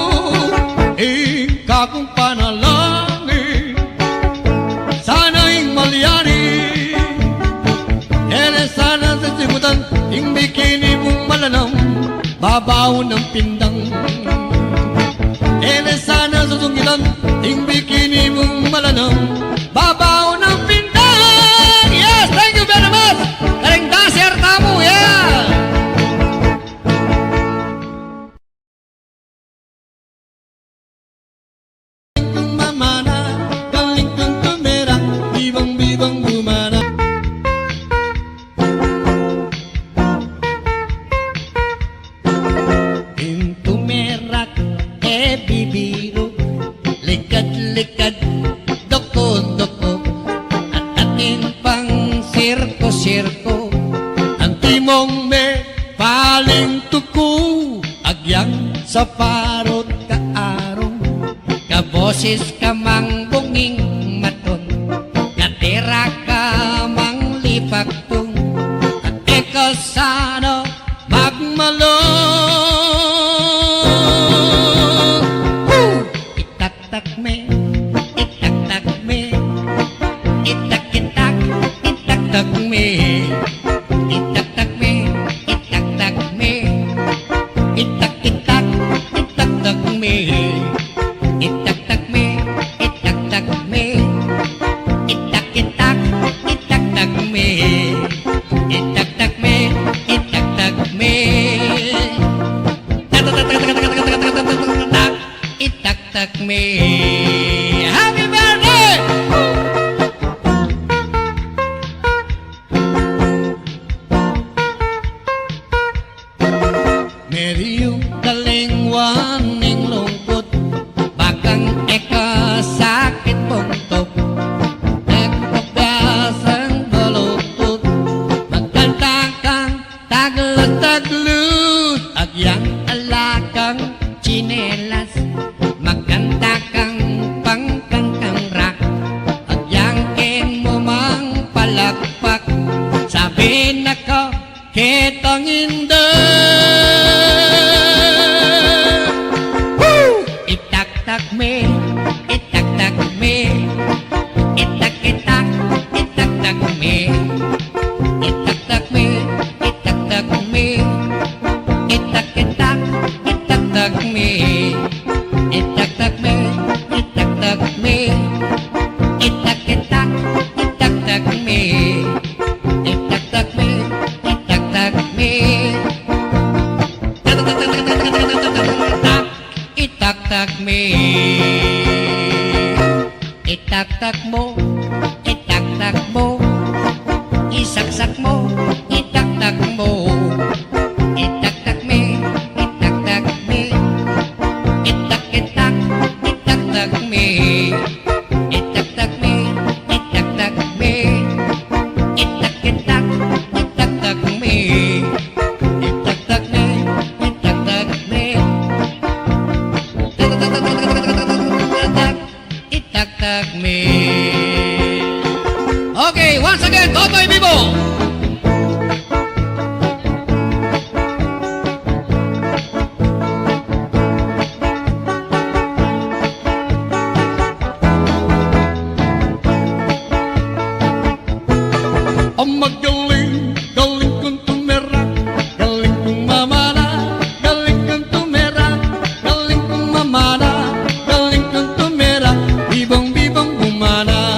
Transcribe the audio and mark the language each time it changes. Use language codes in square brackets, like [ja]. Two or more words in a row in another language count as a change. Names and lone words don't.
[pam] Ika kong panalangin, sana ing malyari, ere sana sa sigutan, ing bikini mong malanam, babaw ng pindang. Ere sana susungitan, ing bikini mong malanam, babaw ng pindang. [en] Yes, thank you very much. [pam] Karing dancer tamu, yeah. Galing kong mamana, galing kong tumera, bibang-bibang gumana. Intumerak, bibiro, likad-likad, doko-doko, at atin pang sirko-sirko, ang timong me paling tuku, boses ka mang bunging maton, ngatira ka mang lipagtong, at ikaw sana magmalong. Itak-tak me, itak-tak me, itak-itak, itak-tak me, itak-tak me, itak-tak me, itak-itak, itak-tak me, itak-tak me, itak-tak me, itak-itak, itak-tak me, itak-tak me, itak-tak me, itak-tak me. [en] Happy birthday! [pam] Medyo kalingwan ning lungkot, bakang eka sakit puntok, nagpagasang balutut, magkantakang taglut-taglut, agyang alakang chinelas, magkantakang pangkantang rock, agyang ken mo mang palakpak, sabi na ko kitang inda. Itak-tak me, itak-tak me, itak-itak, itak-tak me, itak-tak me, itak-tak me, itak-itak, itak-tak me, itak-tak me, itak-tak me, itak-itak, itak-tak me, itak-tak me, itak-tak me, itak-tak me. Itak-tak mo, itak-tak mo, isaksak mo, itak-tak mo, itak-tak me, itak-tak me, itak-itak, itak-tak me, itak-tak me, itak-tak me, itak-itak, itak-tak me, itak-tak me, itak-tak me, itak-tak me. [en] Okay, once again, Totoy Vivo. [pam] Ang magaling, galing kong tumera, galing kong mamana, galing kong tumera, galing kong mamana, galing kong tumera, bibang-bibang bumana.